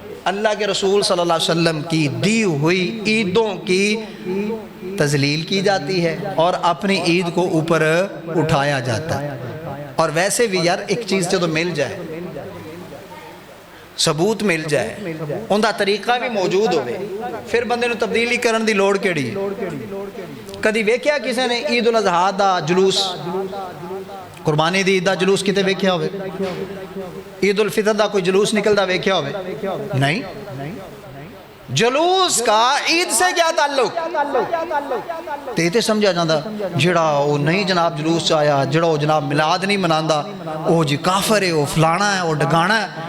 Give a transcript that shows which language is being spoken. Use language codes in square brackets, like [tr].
[ur] اللہ کے رسول صلی اللہ علیہ وسلم کی دی ہوئی عیدوں کی تذلیل کی جاتی ہے اور اپنی عید کو اوپر اٹھایا جاتا ہے. اور ویسے بھی یار ایک چیز جو تو مل جائے، ثبوت مل جائے، ان دا طریقہ بھی موجود ہوئے، [pa] پھر بندے نو تبدیلی کرن دی لوڑ کیڑی. کدی ویکھیا کسی نے عید الاضحیٰ دا جلوس، قربانی دی عید دا جلوس کتے ویکھیا ہوئے؟ عید الفطر دا کوئی جلوس نکلدا ویکھیا ہوئے؟ نہیں. [ur] جلوس کا عید سے کیا تعلق؟ [pa] تے سمجھا جاندہ جڑا وہ نہیں جناب جلوس چاہیا، جڑا وہ جناب میلاد نہیں مناندہ، وہ جی کافر ہے، وہ فلانا ہے، وہ ڈگانا ہے.